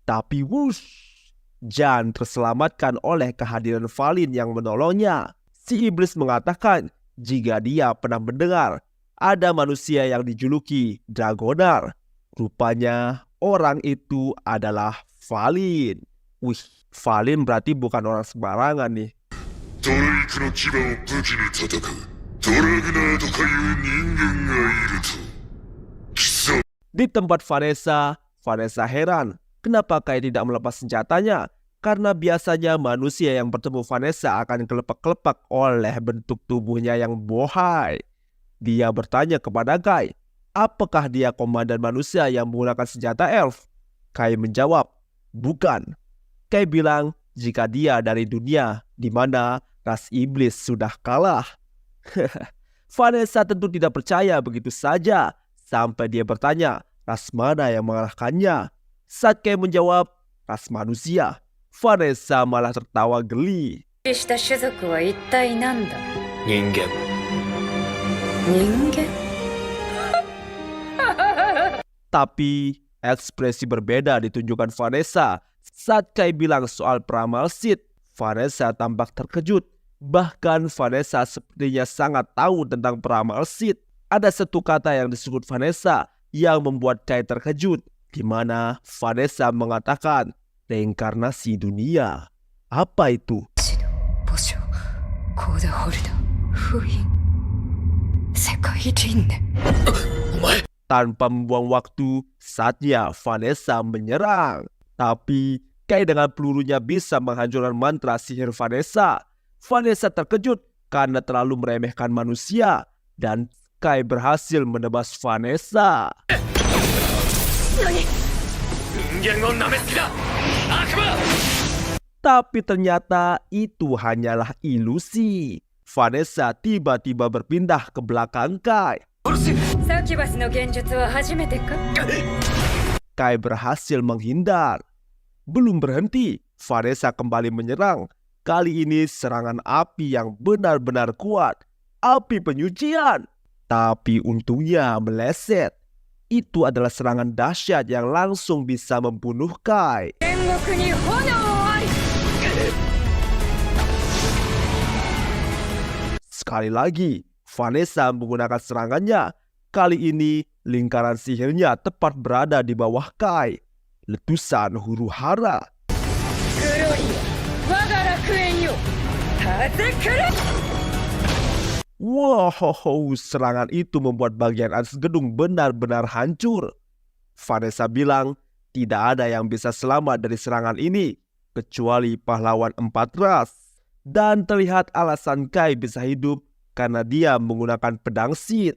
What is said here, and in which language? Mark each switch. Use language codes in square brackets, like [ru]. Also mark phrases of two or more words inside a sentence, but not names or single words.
[id] Tapi wush, Jan terselamatkan oleh kehadiran Valin yang menolongnya. Si iblis mengatakan jika dia pernah mendengar ada manusia yang dijuluki Dragonar. Rupanya orang itu adalah Valin. Wih, Valin berarti bukan orang sembarangan nih. [ja] ドレイクの牙を武器に戦うドラグナーとかいう人間がいると貴様 [id] Di tempat Vanessa heran kenapa Kai tidak melepas senjatanya. Karena biasanya manusia yang bertemu Vanessa akan kelepak-kelepak oleh bentuk tubuhnya yang bohai. Dia bertanya kepada Kai, apakah dia komandan manusia yang menggunakan senjata elf? Kai menjawab, bukan. Kai bilang jika dia dari dunia di mana ras iblis sudah kalah. Vanessa tentu tidak percaya begitu saja sampai dia bertanya ras mana yang mengalahkannya. Saat Kai menjawab ras manusia, Vanessa malah tertawa geli. [ja] した種族は一体何だ人間。人間 [id] Tapi ekspresi berbeda ditunjukkan Vanessa saat Kai bilang soal peramal Sid. Vanessa tampak terkejut. Bahkan Vanessa sepertinya sangat tahu tentang peramal Sid. Ada satu kata yang disebut Vanessa yang membuat Kai terkejut, di mana Vanessa mengatakan reinkarnasi dunia. Apa itu? [ja] 墓所コーダホルダ封印世界輪廻 [id] Tanpa membuang waktu, saatnya Vanessa menyerang. Tapi Kai dengan pelurunya bisa menghancurkan mantra sihir Vanessa. Vanessa terkejut karena terlalu meremehkan manusia. Dan Kai berhasil menebas Vanessa. [ja] 人間を舐めすぎだ悪魔 [id] Tapi ternyata itu hanyalah ilusi. Vanessa tiba-tiba berpindah ke belakang Kai. [ja] サキュバスの現実は初めてか [id] Kai berhasil menghindar. Belum berhenti, Vanessa kembali menyerang. Kali ini serangan api yang benar-benar kuat. Api penyucian. Tapi untungnya meleset. Itu adalah serangan dahsyat yang langsung bisa membunuh Kai. [ja] 天国に炎あり [id] Sekali lagi, Vanessa menggunakan serangannya. Kali ini, lingkaran sihirnya tepat berada di bawah Kai. Letusan huru hara. [ja] グロリア我が楽園よ風来る [id] Wow, serangan itu membuat bagian atas gedung benar-benar hancur. Vanessa bilang, tidak ada yang bisa selamat dari serangan ini, kecuali pahlawan 4 ras. Dan terlihat alasan Kai bisa hidup karena dia menggunakan pedang Sid.